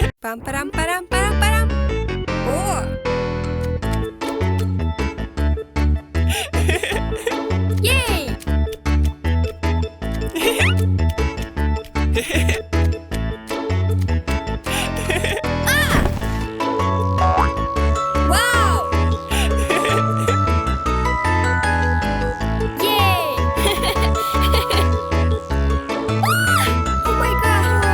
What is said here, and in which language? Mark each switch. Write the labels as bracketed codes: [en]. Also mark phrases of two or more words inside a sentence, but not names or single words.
[en] Пам-парам-парам-парам-парам. О! Ей! А! Вау! Ей! Oh my god!